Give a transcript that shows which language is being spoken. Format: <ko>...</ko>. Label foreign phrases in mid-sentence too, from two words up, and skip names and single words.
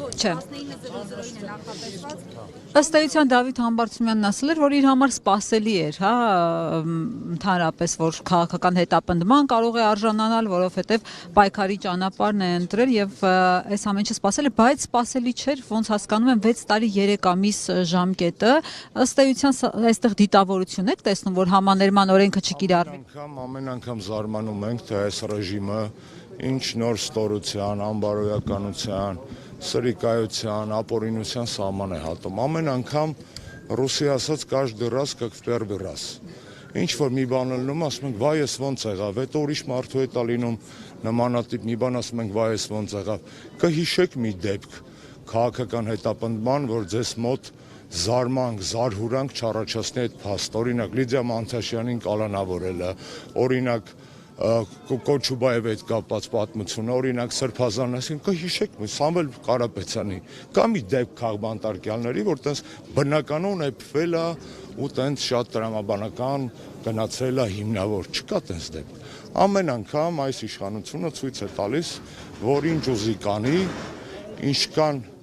<hy>չէ։ Ըստ էության Դավիթ Համբարձումյանն ասել էր, որ իր համար սպասելի էր, հա, ընդհանրապես, որ քաղաքական հետապնդման կարող է արժանանալ, որովհետև պայքարի ճանապարհն է ընտրել եւ այս ամեն ինչը սպասել է, բայց սպասելի չէր, ոնց հասկանում եմ 6 տարի 3 ամիս ժամկետը։ Ըստ էության այստեղ դիտավորություն եք տեսնում, որ համաներման օրենքը չկիրառվի։ Ամեն անգամ զարմանում ենք, թե այս ռեժիմը ինչ նոր ստորության, անբարոյականության, սրիկայության, ապօրինության սահման է հատում։ Ամեն անգամ ռուսի ասած</hy> <ru>каждый раз как в первый раз։</ru> <hy>Ինչ որ մի բան լինում, ասում ենք վայ էս ոնց եղավ, հետո ուրիշ մարդու հետ լինում նմանատիպ մի բան, ասում ենք վայ էս ոնց եղավ։ Կհիշեք մի դեպք քաղաքական հետապնդման, որ ձեզ մոտ զարմանք, զարհուրանք չառաջացնի այդ փաստ, օրինակ Լիդիա Մանթաշյանին կալանավորելը, օրինակ Կոչուբաևի հետ կապված պատմությունը, օրինակ Սրբազանն, այսինքն կհիշեք Սամվել Կարապետյանի, կա մի դեպք քաղբանտարկյալների, որ տենց բնականon էփվել է ու տենց շատ տրամաբանական գնացել է հիմնավոր, չկա տենց դեպք։ Ամեն անգամ այս իշխանությունը ցույց է տալիս, որ ինչ ուզի կանի, ինչքան</hy>